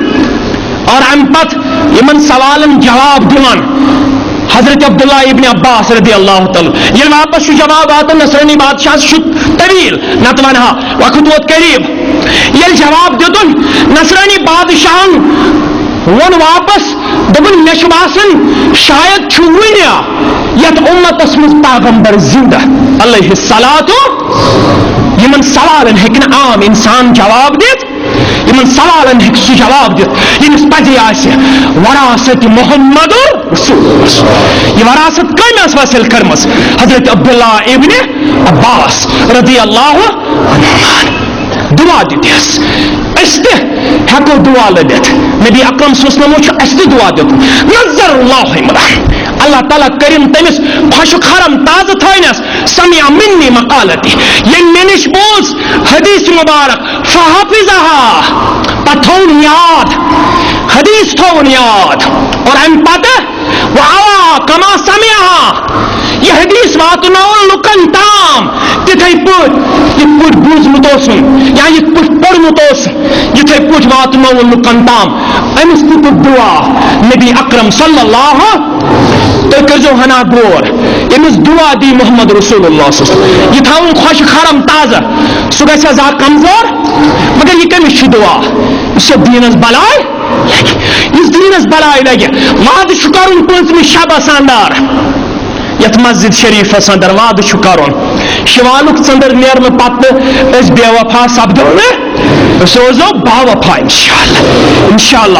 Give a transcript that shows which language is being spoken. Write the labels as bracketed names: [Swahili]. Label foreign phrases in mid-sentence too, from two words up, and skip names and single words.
[Kashmiri] اور امہِ پتہٕ یِمن سوالن جواب دِوان حضرت عبداللہ ابن عباس [Arabic] رضی اللہ تعالیٰ [Kashmiri] ییٚلہِ واپس چھُ جواب واتان نصرٲنی بادشاہس چھُ طویل نتہٕ ونہا وقت ووت قریب ییٚلہِ جواب دِتُن نصرٲنی بادشاہن ووٚن واپس دوٚپُن مےٚ چھُ باسان شاید چھُ وُنہِ یتھ اُمتس منٛز پیغمبر زندہ [Arabic] علیہ الصلاۃ [Kashmiri] یِمن سوالن ہیٚکہِ نہٕ عام انسان جواب دِتھ یِمن سوالن ہیٚکہِ سُہ جواب دِتھ ییٚمِس پزے آسہِ وراثت [Arabic] محمد رسول اللہ [Kashmiri] یہ وراثت کٔمۍ ٲس حٲصِل کٔرمٕژ حضرت عبداللہ ابن عباس [Arabic] رضی اللہ عنہُ [Kashmiri] دعا دِتِس أسۍ تہِ ہٮ۪کو دعا لٔبِتھ نبی اکرم [Arabic] صلی اللہ علیہ وسلمو [Kashmiri] چھُ اَسہِ تہِ دعا دیُتمُت [Arabic] نظر اللہ عمران [Kashmiri] اللہ تعالیٰ کٔرِن تٔمِس خۄشُک حرم تازٕ تھٲینس [Arabic] سمع منی مقالتی [Kashmiri] ییٚمۍ مےٚ نِش بوٗز حدیث مبارک فحافظہا پتہٕ تھوٚوُن یاد حدیث تھوٚوُن یاد اور امہِ پتہٕ [Arabic] وعوا کما سمعہا [Kashmiri] یہ حدیث واتناوُن لُکن تام تِتھٕے پٲٹھۍ یِتھ پٲٹھۍ بوٗزمُت اوسُن یا یِتھ پٲٹھۍ پوٚرمُت اوس یِتھٕے پٲٹھۍ واتناوُن لُکن تام أمِس دیُتُکھ دعا نبی اکرم [Arabic] صلی اللہ [Kashmiri] تُہۍ کٔرزیو ہنا غور أمِس دعا دی [Arabic] محمد رسول اللہ صلی اللہ علیہ وسلم [Kashmiri] یہِ تھاوُن خۄشک حرم تازٕ سُہ گژھِ حظ اکھ کمزور مگر یہِ کٔمِس چھِ دعا یُس یتھ دیٖنس بلاے لگہِ یُس دیٖنس بلاے لگہِ وعدٕ چھُ کرُن پٲنٛژمہِ شبس اندر یتھ مسجد شریفس اندر وعدٕ چھُ کرُن شوالُک ژٔنٛدٕر نیرنہٕ پتہٕ أسۍ بے وفا سپدو نہٕ أسۍ روزو باوفا انشاءاللہ